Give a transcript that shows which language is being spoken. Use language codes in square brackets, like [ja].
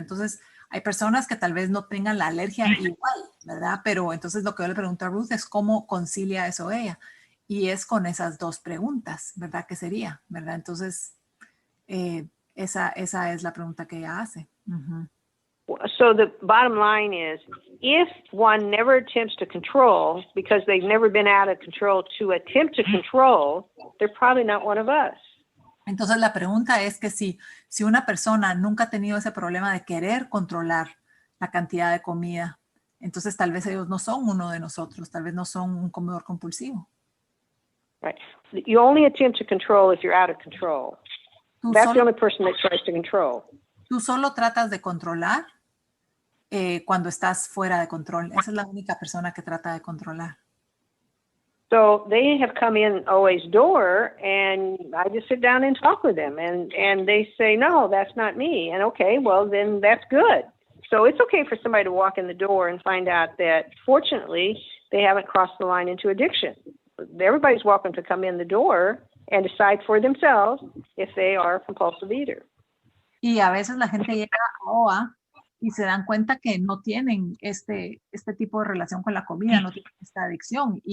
[es] Entonces, hay personas que tal vez no tengan la alergia igual, ¿verdad? Pero entonces lo que yo le pregunto a Ruth es cómo concilia eso ella. Y es con esas dos preguntas, ¿verdad? ¿Qué sería, verdad? Entonces, esa es la pregunta que ella hace. Uh-huh. [en] So the bottom line is, if one never attempts to control because they've never been out of control to attempt to control, they're probably not one of us. [es] Entonces la pregunta es que si una persona nunca ha tenido ese problema de querer controlar la cantidad de comida, entonces tal vez ellos no son uno de nosotros, tal vez no son un comedor compulsivo. [en] Right. You only attempt to control if you're out of control. That's the only person that tries to control. [es] Tú solo tratas de controlar cuando estás fuera de control. Esa es la única persona que trata de controlar. [en] So they have come in OA's door, and I just sit down and talk with them, and they say, no, that's not me. And okay, well, then that's good. So it's okay for somebody to walk in the door and find out that, fortunately, they haven't crossed the line into addiction. Everybody's welcome to come in the door and decide for themselves if they are a compulsive eater. [es] Y a veces la gente llega a OA y se dan cuenta que no tienen este tipo de relación con la comida, no tienen esta adicción.